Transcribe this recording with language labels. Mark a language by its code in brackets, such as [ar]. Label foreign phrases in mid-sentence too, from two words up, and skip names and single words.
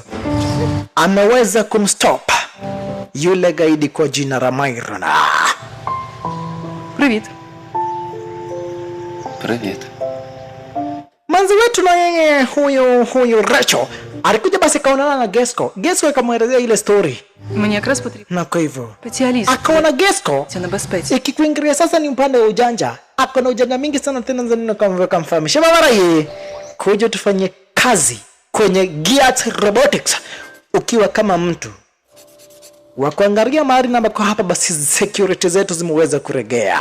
[sw] Ameweza kumstop yule gaidi kwa jina la Myron. [uk] Привіт. Привіт. [sw] Manzi wetu na yeye huyu Rachel alikuja basi kaonana na Gesco. Gesco akamwelezea ile story. [uk] Мені якраз потрібен [sw] Na kwa hivyo [uk] спеціаліст. [sw] akaona Gesco [uk] Це небезпечно. [sw] ikikuingilia sasa ni upande wa ujanja. Akona ujanja mingi sana tena nzani kama kamfahamisha mara hii kuja tufanye kazi kwenye Gears Robotics ukiwa kama mtu wa kuangalia mahali na kwa hapa basi security zetu zimeweza kuregea.